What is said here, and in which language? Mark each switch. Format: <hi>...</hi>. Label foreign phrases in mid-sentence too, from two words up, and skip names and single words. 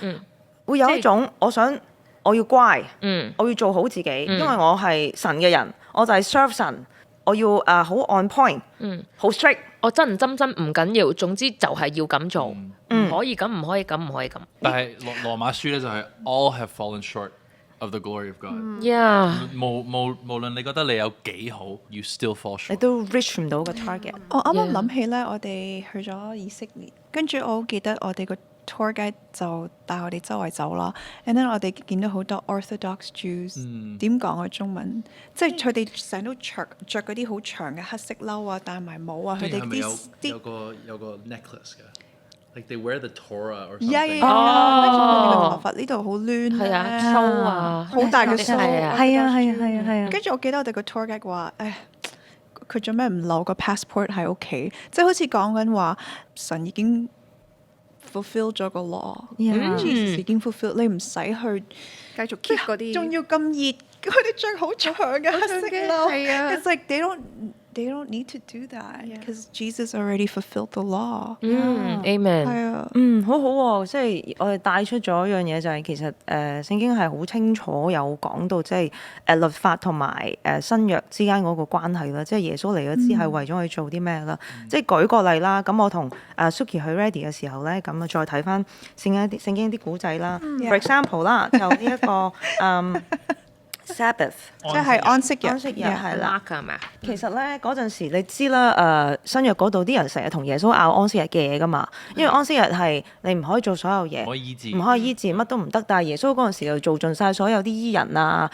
<yue>會有一種我要乖，我要做好自己，因為我係神嘅人，我就係 serve 神，我要好</yue> <en>on point，</en> <yue>好 strict。我真唔緊要，總之就係要咁做，唔可以咁，唔可以咁，唔可以咁。但係羅馬書咧就係</yue> <en>all have fallen short of the glory of God。</en> <yue>無論你覺得你有幾好 ，</yue> <en>you still fall short。</en> <yue>你都 reach 唔到個 target。我啱啱諗起咧，我哋去咗以色列，跟住我好記得我哋個</yue> <en>tour guide</en> <yue>就帶我哋周圍走啦。</yue> <en>and then</en> <yue>我哋見到好多</yue> <en>Orthodox Jews，</en> <yue>點講啊中文？即係佢哋成日都着嗰啲好長嘅黑色褸啊，戴埋帽啊，佢哋啲</yue> <en>有個 necklace 嘅。Like they wear the Torah or something。</en> <yue>跟住佢哋個頭髮呢度好亂係啊，鬚啊，好大嘅鬚，係啊。跟住我記得我哋個</yue> <en>tour guide</en> <yue>話，佢做咩唔留個 passport 喺屋企？即係好似講緊話神已經 fulfill 咗個 law，Jesus 已經 fulfill，你唔使去繼續 keep 嗰啲，仲要咁熱，佢哋着好長嘅黑色褸。係啊</yue> <en>It's like they don't need to do that because Jesus already fulfilled the law。 Amen。</en> <yue>係啊，好好喎，即係我哋帶出咗一樣嘢，就係其實聖經係好清楚有講到，即係律法同埋新約之間嗰個關係啦。即係耶穌嚟咗之係為咗去做啲咩啦？即係舉個例啦，咁我同Suki 去 ready 嘅時候咧，咁啊再睇翻聖經啲古仔啦。</yue> <en>For example</en> <yue>啦，就呢一個Sabbath，即係安息日係啦。係咪啊？其實咧嗰陣時你知啦，新約嗰度啲人成日同耶穌拗安息日嘅嘢噶嘛，因為安息日係你唔可以做所有嘢，唔可以醫治，乜都唔得。但係耶穌嗰陣時就做盡晒所有啲醫人啊，</yue>